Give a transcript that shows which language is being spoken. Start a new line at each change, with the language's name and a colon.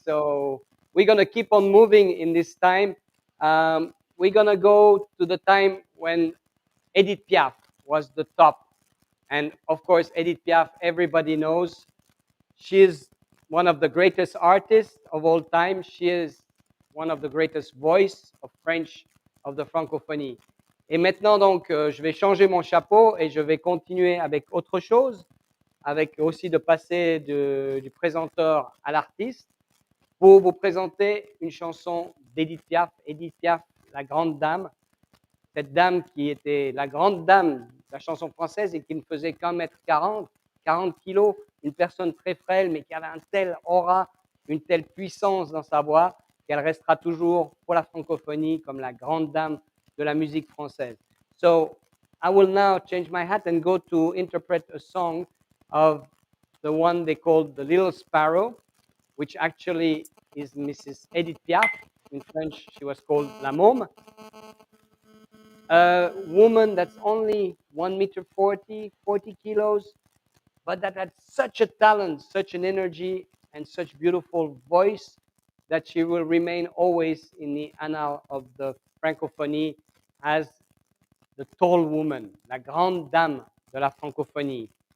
English: So we're going to keep on moving in this time. We're going to go to the time when Edith Piaf was the top. And of course, Edith Piaf, everybody knows. She is one of the greatest artists of all time. She is one of the greatest voice of French, of the Francophonie.
French: Et maintenant, donc, je vais changer mon chapeau et je vais continuer avec autre chose, avec aussi de passer du présenteur à l'artiste, pour vous présenter une chanson d'Edith Piaf. Edith Piaf, la grande dame, cette dame qui était la grande dame de la chanson française et qui ne faisait qu'un mètre 40 kilos, une personne très frêle, mais qui avait un tel aura, une telle puissance dans sa voix, qu'elle restera toujours pour la francophonie comme la grande dame de la musique française.
English: So I will now change my hat and go to interpret a song of the one they called The Little Sparrow, which actually is Mrs. Edith Piaf. In French, she was called La Môme. A woman that's only 1 meter 40 kilos, but that had such a talent, such an energy, and such beautiful voice that she will remain always in the annals of the Francophonie as the tall woman,
French: la grande dame de la francophonie.